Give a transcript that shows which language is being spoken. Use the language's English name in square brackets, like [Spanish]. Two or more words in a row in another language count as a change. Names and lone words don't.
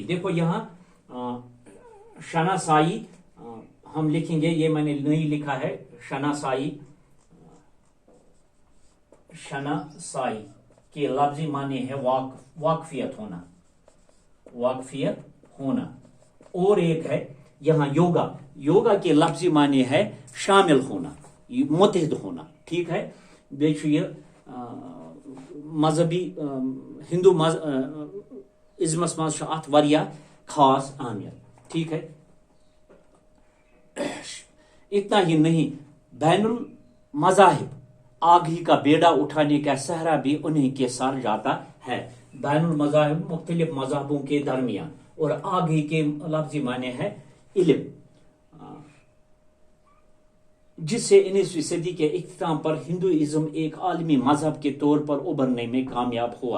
[Urdu] دیکھو یہاں شناسائی ہم لکھیں گے، یہ میں نے نہیں لکھا ہے شناسائی کے لفظی معنی ہے واقفیت ہونا. اور ایک ہے یہاں یوگا کے لفظی معنی ہے شامل ہونا، متحد ہونا ٹھیک ہے. [Kashmiri] ये मजहबी हिंदू इज़मस मज अत वारिया खास अहमियत [Urdu] ٹھیک ہے. اتنا ہی نہیں، بین المذاہب آگ ہی کا بیڑا اٹھانے کا سہرا بھی انہی کے سر جاتا ہے. بین المذاہب مختلف مذہبوں کے درمیان، اور آگ ہی کے لفظی معنی ہے علم، جس سے 19ویں صدی کے اختتام پر ہندوازم ایک عالمی مذہب کے طور پر ابھرنے میں کامیاب ہوا.